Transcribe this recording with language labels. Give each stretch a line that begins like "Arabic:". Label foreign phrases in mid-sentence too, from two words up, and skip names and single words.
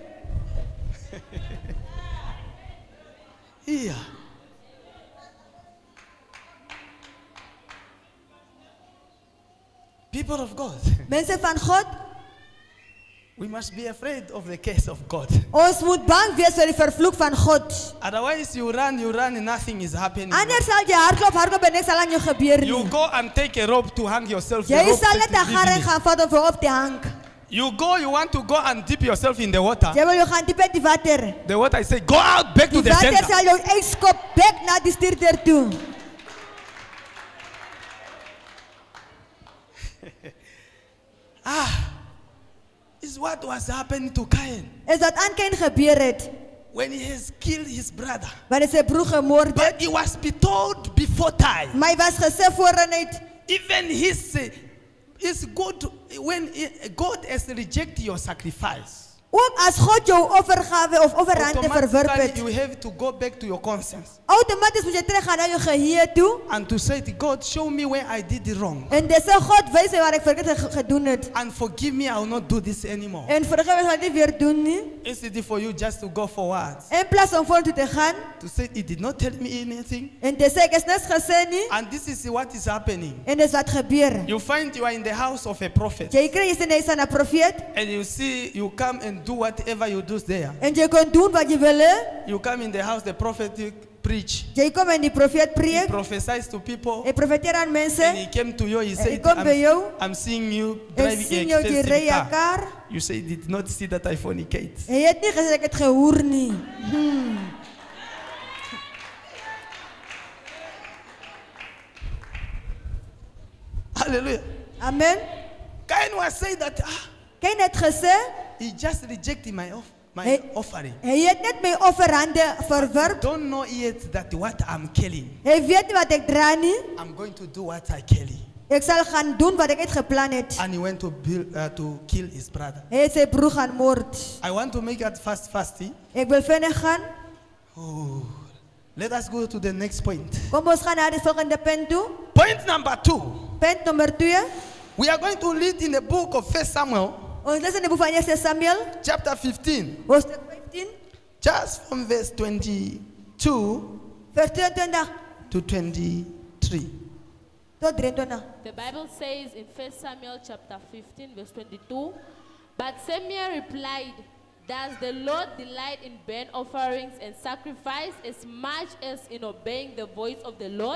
English: Yeah. People of God,
Afrikaans: Mense van God,
English: we must be afraid of the case of God.
Afrikaans: ons moet bang wees vir die vervloek van God.
English: Otherwise, you run, and nothing is happening.
Afrikaans: Anders sal jy hardloop en niks sal aan jou gebeur
English: You
Afrikaans: nie.
English: go and take a rope to hang yourself. The
Afrikaans: Jy
English: rope
Afrikaans: sal
English: takes
Afrikaans: net 'n
English: you
Afrikaans: garing
English: leaving
Afrikaans: gaan vat om vir op te hang.
English: it. You want to go and dip yourself in the water.
Afrikaans: Jy wil jou gaan diep in die water.
English: The water I say, go out back to
Afrikaans: Die
English: the water center.
Afrikaans: sal jou uitskop back na die stuurder toe.
English: Is what was happening to Cain
Afrikaans: Is dat aan Kain gebeur het?
English: when he has killed his brother.
Afrikaans: Wanneer sy broer gemoord het.
English: But he was told before time.
Afrikaans: Maar hy was gesê vooruit.
English: Even it's good when God has rejected your sacrifice.
Afrikaans: Ook as God jou offergawe of offerande verwerp
English: Automatically
Afrikaans: het.
English: you have to go back to your conscience
Afrikaans: Outomaties moet jy teruggaan na jou geheue toe.
English: and to say to God, show me where I did it wrong
Afrikaans: En dis God wys my waar ek verkeerd gedoen het.
English: and forgive me. I will not do this anymore.
Afrikaans: En vergewe sal dit weer doen nie.
English: Instead for you just to go forward
Afrikaans: In plaas om vorentoe te gaan
English: to say he did not tell me anything,
Afrikaans: en te sê ek is niks gesê nie
English: and this is what is happening.
Afrikaans: en dis wat gebeur.
English: You find you are in the house of a prophet
Afrikaans: Jy kry jy sê 'n profeet
English: and you see you come and do whatever you do there.
Afrikaans: en jy kon doen wat jy wil hê.
English: You come in the house, the prophet preach.
Afrikaans: Jy kom en die profeet
English: He
Afrikaans: preek.
English: prophesies to people.
Afrikaans: Hy profeteer aan mense.
English: And he came to you, he
Afrikaans: Hy
English: said,
Afrikaans: kom by jou.
English: I'm seeing you
Afrikaans: En
English: driving
Afrikaans: sien
English: an
Afrikaans: jou jy ry 'n
English: expensive car.
Afrikaans: kar.
English: You say, did not see that I fornicate.
Afrikaans: Hy het nie gesê ek het gehoer nie.
English: Hallelujah. Amen. Cain was saying that
Afrikaans: Kain het gesê
English: he just rejected my Hey. offering.
Afrikaans: hy het net my offerande verwerp.
English: Don't know yet that what I'm killing,
Afrikaans: Hy weet nie wat ek dra nie.
English: I'm going to do what I kill.
Afrikaans: Ek sal gaan doen wat ek het geplan het.
English: And he went to kill his brother.
Afrikaans: Hy het sy broer gaan moord.
English: I want to make it fast.
Afrikaans: Ek wil vinnig gaan.
English: Oh, let us go to the next point.
Afrikaans: Kom ons gaan na die volgende punt toe.
English: Point number 2.
Afrikaans: Punt nommer 2.
English: We are going to read in the book of 1 Samuel,
Afrikaans: Ons lees in die boek van 1 Samuel,
English: chapter 15,
Afrikaans: hoofstuk 15,
English: just from verse 22
Afrikaans: vers 22
English: to 23.
Afrikaans: tot 23.
English: The Bible says in 1 Samuel chapter 15 verse 22, but Samuel replied, does the Lord delight in burnt offerings and sacrifice as much as in obeying the voice of the Lord?